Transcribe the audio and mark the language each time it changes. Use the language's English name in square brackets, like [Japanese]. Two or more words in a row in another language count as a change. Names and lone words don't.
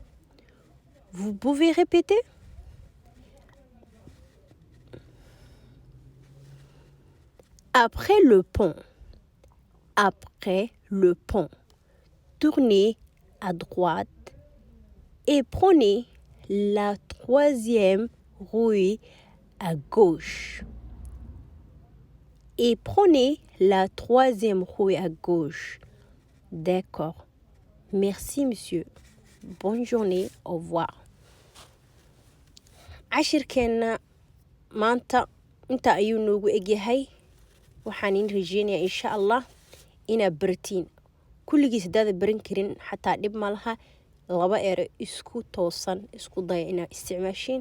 [French] Après le pont, tournez à droite et prenez la troisième rue à gauche. D'accord. Merci, monsieur. Bonne journée. Au revoir. [Somali] cashirkeena maanta inta ayuu noogu egyahay. waxaan in rajeynayaa [Arabic] إن شاء الله [Somali] inaad baratiin. kulligiis hadaad baran karin xataa dhib ma laha. 2 ere isku toosan isku daya inaad isticmaashiin.